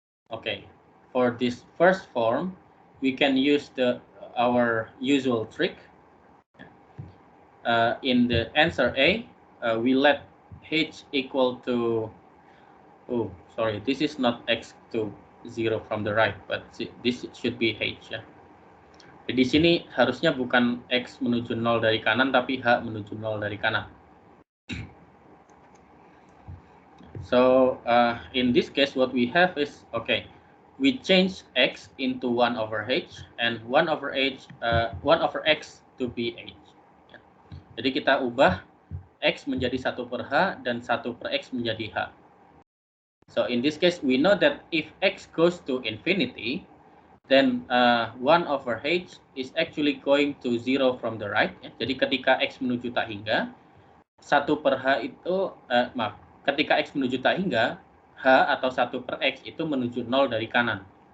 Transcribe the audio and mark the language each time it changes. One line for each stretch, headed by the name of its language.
English: Okay, for this first form, we can use our usual trick. In the answer A, we let h equal to, oh, sorry, this is not x to 0 from the right, but this should be h, ya.
Indonesian: Di sini harusnya bukan x menuju 0 dari kanan, tapi h menuju 0 dari kanan.
English: So, in this case, what we have is, okay, we change x into 1 over h, and 1 over x to be h.
Indonesian: Jadi kita ubah x menjadi 1 per h dan 1 per x menjadi h.
English: So in this case, we know that if x goes to infinity, then 1 over h is actually going to 0 from the right.
Indonesian: Ya. Jadi ketika x menuju tak hingga, 1 per h itu, ketika x menuju tak hingga, h atau 1 per x itu menuju 0 dari kanan.